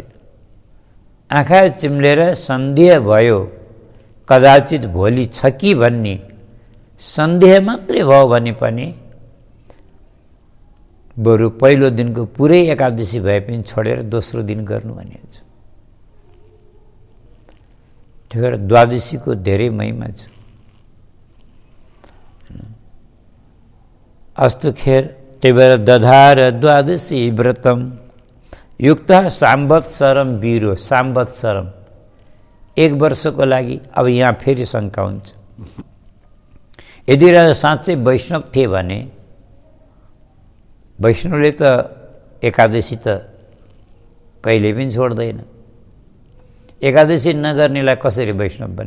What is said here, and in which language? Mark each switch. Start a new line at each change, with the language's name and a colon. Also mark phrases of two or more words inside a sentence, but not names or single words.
Nepali: आँखा चिम्लेर सन्देह भयो कदाचित भोलि छ कि भन्ने सन्देह मात्रै भयो भने पनि बरु पहिलो दिनको पुरै एकादशी भए पनि छोडेर दोस्रो दिन गर्नु भनेको छ। ठिक हो, द्वादशीको धेरै महिमा छ।
Sanskrit: अस्तु खेर
Nepali: त्यही भएर
Sanskrit: दधार द्वादशी व्रतम युक्त साम्वत्सरम वीरो।
Nepali: साम्वत्सरम 1 वर्षको लागि। अब यहाँ फेरि शङ्का हुन्छ, यदि राजा साँच्चै वैष्णव थिए भने वैष्णवले त एकादशी त कहिले पनि छोड्दैन। एकादशी नगर्नेलाई कसरी वैष्णव बन्ने?